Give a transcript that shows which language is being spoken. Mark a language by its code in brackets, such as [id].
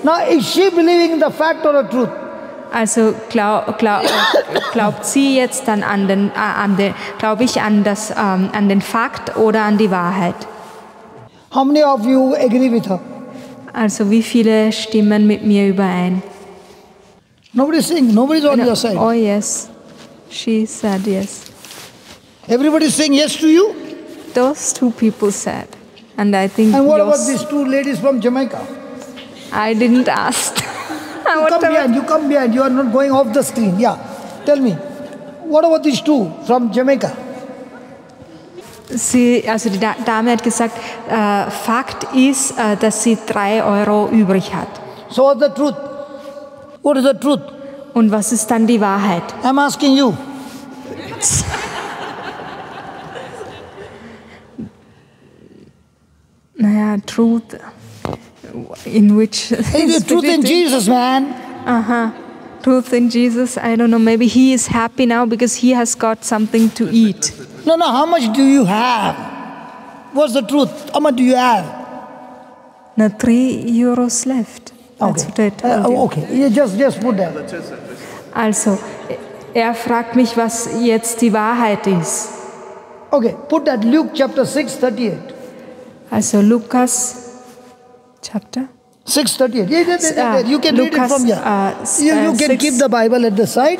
[en] Now, is she believing the fact or the truth? [de] Also glaubt sie jetzt dann glaube ich an den Fakt oder an die Wahrheit? [en] How many of you agree with her? [de] Also wie viele stimmen mit mir überein? [en] Nobody's saying, nobody's on your side. Oh yes, she said yes. Everybody's saying yes to you? Those 2 people said, and I think And what about yours, these 2 ladies from Jamaica? I didn't ask. You come behind, you are not going off the screen. Yeah, tell me, what about these 2 from Jamaica? [de] Die Dame hat gesagt, Fakt ist, dass sie 3 Euro übrig hat. [en] So what's the truth? What is the truth? [de] Und was ist dann die Wahrheit? [en] I'm asking you. Naja, Truth, in which... Hey, the truth in Jesus, man. Truth in Jesus, I don't know, maybe he is happy now because he has got something to eat. No, how much do you have? What's the truth? How much do you have? Now 3 Euros left. That's what I told you. Okay, you just put that. [de] Also, er fragt mich, was jetzt die Wahrheit ist. [en] Okay, put that Luke chapter 6, 38. [de] Also Lukas, Chapter? [en] 6:38. Yeah, you can read it Lucas, from here. You can keep the Bible at the side.